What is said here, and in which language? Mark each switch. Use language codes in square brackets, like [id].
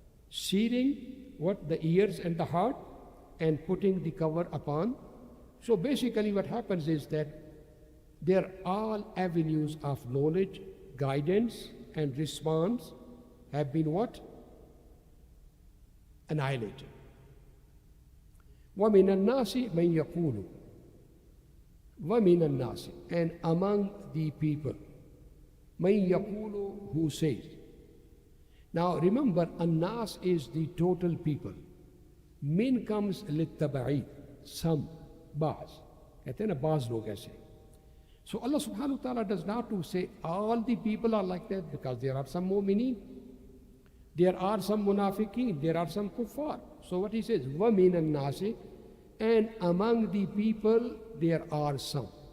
[en] Sealing what? The ears and the heart and putting the cover upon. So basically what happens is that they're all avenues of knowledge, guidance and response have been what? Annihilated. [ar] وَمِنَ النَّاسِ مَنْ يَقُولُ وَمِنَ النَّاسِ, [en] and among the people, [ar] مَنْ يَقُولُ, [en] who says. Now remember, الناس is the total people. Min comes [hi] للتبعيد, some, बाज, कहते हैं ना बाज लोग ऐसे. [en] So Allah subhanahu wa ta'ala does not to say all the people are like that, because there are some mu'mineen, there are some munafiqeen, there are some kuffar. So what he says, [ar] وَمِنَ النَّاسِ, [en] and among the people there are some.